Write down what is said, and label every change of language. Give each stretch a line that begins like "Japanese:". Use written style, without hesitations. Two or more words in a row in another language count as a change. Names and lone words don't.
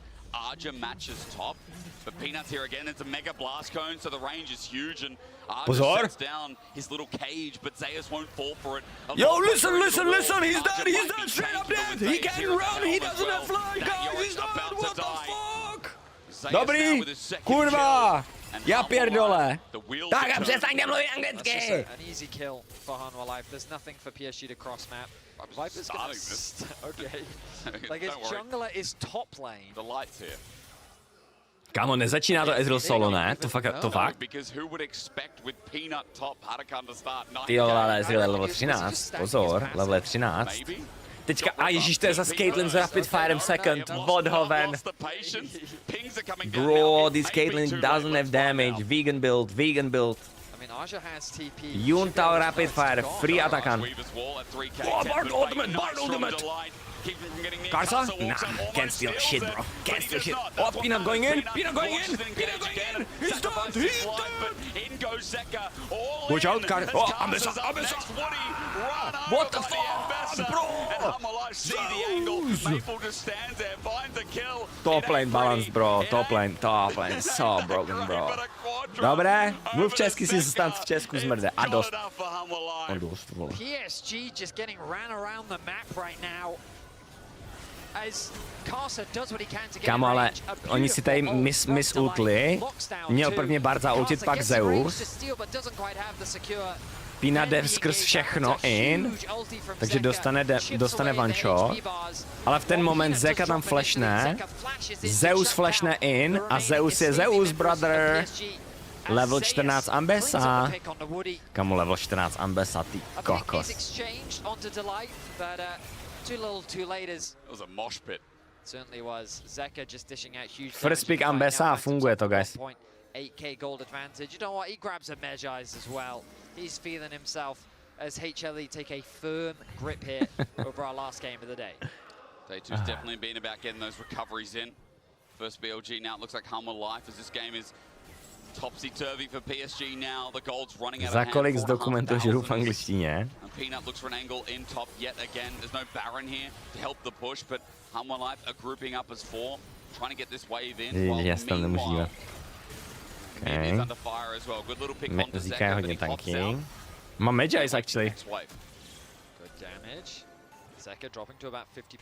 English: Arja matches top, but Peanut's here again. It's a mega blast cone, so the range is huge, and Arja sets down his little cage, but Zeus won't fall for it. Yo, listen, he's dead, straight up dead. He can't run, he doesn't have fly, guys, he's dead, what the fuck?
Czech: Dobrý, kurva,
Polish: já pierdole.
Czech: Tak a přestaňte mluvit anglicky.
English: An easy kill for Hanwha Life. There's nothing for PSG to cross map. Viper's gonna okay. Like his jungler is top lane. The lights here.
Czech: Kámo, nezačíná to Ezreal solo, ne? To fakt? Ty jo, ale Ezreal je level 13, pozor, level 13. Teďka, a ježíš, to je zase Caitlyn s Rapid Firem second, vodhoven.
English: Bro, this Caitlyn doesn't have damage, vegan build. Yuntao Rapid Fire, free attackant. Oh, Bard ultimate! Karsa? Nah, can't steal shit, bro. Can't steal shit. Oh, Peanut going in! He's dead! Watch out, Karsa. Oh, Ambessa! What the fuck, bro? Top lane balance, bro. Top lane. So broken, bro.
Czech: Dobré, mluv česky, si snad v Česku zmrde. A dost.
English: PSG just getting ran around the map right now.
Czech: Kámo, ale oni si tady misultli. Měl prvně Bard zaultit, pak Zeus. Peanut jde skrz všechno in, takže dostane
English: one shot.
Czech: Ale v ten moment Zeka tam flashne, Zeus flashne in a Zeus je Zeus, brother.
English: Level 14 Ambessa. Kamu level 14 Ambessa,
Czech: ty kokos.
English: Too little, too late as it was a mosh pit. Certainly was. Zeka just dishing out huge. First pick Ambessa,
Czech: funguje to,
English: guys. 8k gold advantage. You know what? He grabs a Medjai's as well. He's feeling himself as HLE take a firm grip here over our last game of the day. DAY2's definitely been about getting those recoveries in. First BLG now. It looks like Humble Life as this game is topsy-turvy for PSG now. The gold's running out of hand.
Czech: Za kolik z dokumentů žiju v angličtině?
English: Peanut looks for an angle in top yet again. There's no Baron here to help the push, but Humble Life are grouping up as 4, trying to get this wave in. Meanwhile, Mid is under fire as well. Good little pick on the Zeka, but he pops out. My Medjai's actually. Good damage. Zeka dropping to about 50%.